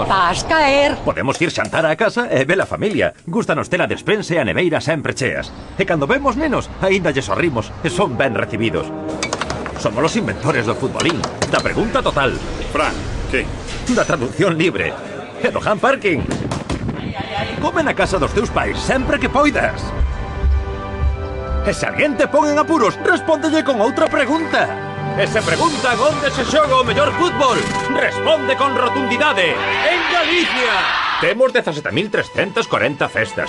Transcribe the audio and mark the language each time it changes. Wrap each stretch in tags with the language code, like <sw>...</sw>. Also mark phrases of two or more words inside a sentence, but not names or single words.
<gl>Vas caer. Podemos ir xantar á casa e ver a familia. Gústanos ter a despensa e a neveira sempre cheas. E cando vemos nenos, aínda lle sorrimos e son ben recibidos. Somos os inventores do futbolín, da pregunta total, Fran, que? da traducción libre e do</gl> <en>hand parking.</en> <gl>Come na casa dos teus pais sempre que poidas. E se alguén te pon en apuros, respóndelle con outra pregunta. E se preguntan onde se xoga o mellor fútbol, responde con rotundidade. En Galicia! Temos 17.340 festas.</gl>